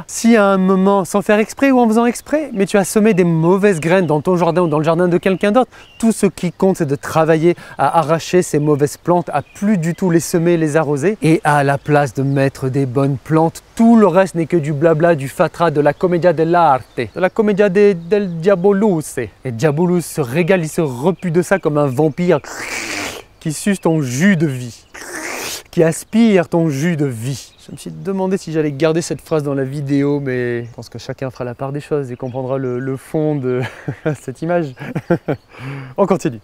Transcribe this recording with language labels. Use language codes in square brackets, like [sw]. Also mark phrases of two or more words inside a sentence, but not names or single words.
[fr] Si à un moment, sans faire exprès ou en faisant exprès, mais tu as semé des mauvaises graines dans ton jardin ou dans le jardin de quelqu'un d'autre, tout ce qui compte, c'est de travailler à arracher ces mauvaises plantes, à plus du tout les semer, les arroser, et à la place de mettre des bonnes plantes, tout le reste n'est que du blabla, du fatras, de la [it] commedia dell'arte, [fr] de la [it] commedia del Diabolus. [fr] Et Diabolus se régale, il se repue de ça comme un vampire qui suce ton jus de vie, qui aspire ton jus de vie. Je me suis demandé si j'allais garder cette phrase dans la vidéo, mais je pense que chacun fera la part des choses et comprendra le fond de cette image. On continue.